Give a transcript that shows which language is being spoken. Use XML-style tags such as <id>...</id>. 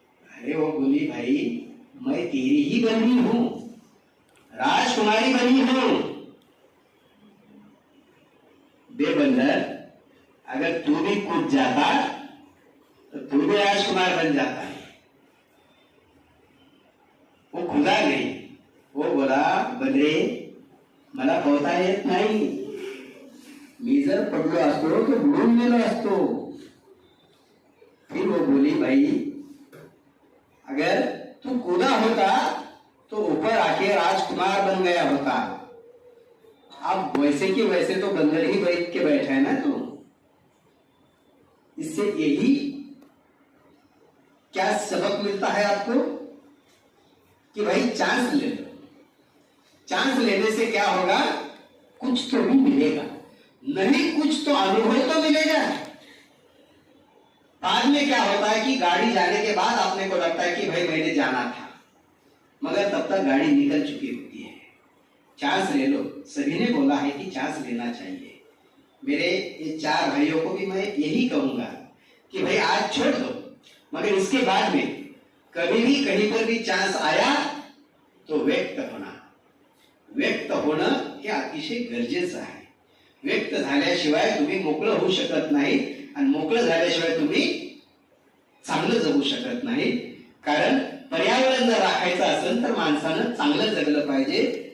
<hi>अरे वो बोली, भाई मैं तेरी ही बनी हूं, राजकुमारी बनी हूं। बेबंदर, अगर तू भी कूद जाता तो तू भी राजकुमार बन जाता है। वो खुदा गई, वो बोला,</hi> <mr>बंदरे मला पोहता येत नाही, मी जर पडलो असतो तो बुडून गेलो असतो।</mr> <hi>फिर वो बोली, भाई अगर तू कूदा होता तो ऊपर आके राजकुमार बन गया होता। अब वैसे कि वैसे तो बंदर ही बैठ के बैठा है ना तू। इससे यही क्या सबक मिलता है आपको कि भाई चांस ले लो। चांस लेने से क्या होगा, कुछ तो भी मिलेगा, नहीं कुछ तो अनुभव तो मिलेगा। बाद में क्या होता है कि गाड़ी जाने के बाद आपने को लगता है कि भाई मैंने जाना था, मगर तब तक गाड़ी निकल चुकी होती है। चांस ले लो, सभी ने बोला है कि चांस लेना चाहिए। मेरे ये चार भाइयों को भी मैं यही कहूंगा कि भाई आज छोड़ दो, मगर इसके बाद में कभी भी कहीं पर भी चांस आया तो व्यक्त होना।</hi> <mr>व्यक्त होणं हे अतिशय गरजेचं आहे। व्यक्त झाल्याशिवाय तुम्ही मोकळं होऊ शकत नाही, आणि मोकळं झाल्याशिवाय तुम्ही चांगलं जगू शकत नाही। कारण पर्यावरण जर राखायचं असेल तर माणसानं चांगलं जगलं पाहिजे।</mr>